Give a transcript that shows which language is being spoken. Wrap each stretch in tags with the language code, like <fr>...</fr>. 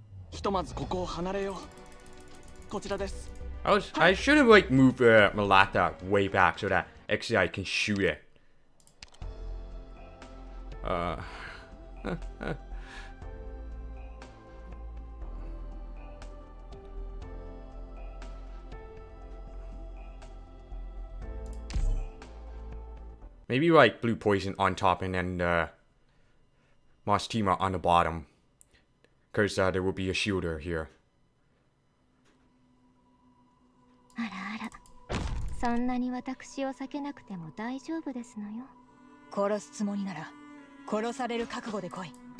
<ja>ひとまずここを離れよう。こちらです。</ja> <en>I should have like moved Malata way back so that XI can shoot it. Maybe like blue poison on top and then Mostima on the bottom. Because there will be a shielder here.</en> <ja>あらあら、そんなに私を避けなくても大丈夫ですのよ。殺すつもりなら殺される覚悟で来い。</ja>